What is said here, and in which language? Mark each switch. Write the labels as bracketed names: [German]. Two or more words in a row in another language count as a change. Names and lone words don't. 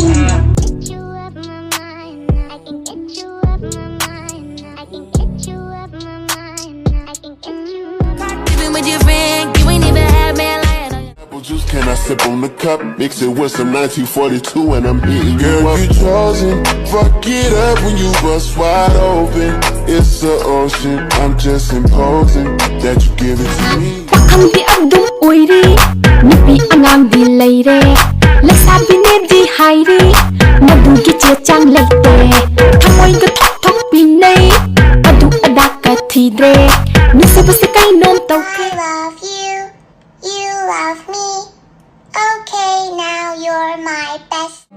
[English] Juice, can I sip on the cup? Mix it with some 1942 and I'm hitting you up. Girl, you chosen. Fuck it up when you bust wide open. It's the ocean. I'm just imposing that you give it to me. [Manipuri] Ang di abdong oiri, nipi ang ꯄꯥꯝꯕꯤ ꯂꯩꯔꯦ ꯂꯩꯁꯥꯕꯤꯅꯦꯗꯤ ꯍꯥꯏꯔꯤ ꯃꯗꯨꯒꯤ ꯆꯦ ꯆꯥꯡ ꯂꯩꯇꯦ ꯊꯃꯣꯏꯒ ꯊꯣꯛ ꯊꯣꯛ ꯄꯤꯅꯩ ꯑꯗꯨ ꯑꯗꯥꯀ ꯊꯤꯗ꯭ꯔꯦ ꯅꯨꯡꯁꯤꯕꯁꯦ ꯀꯩꯅꯣꯝ ꯇꯧꯈ꯭ꯔꯦ [English] I love you, you love me. Okay, now you're my best.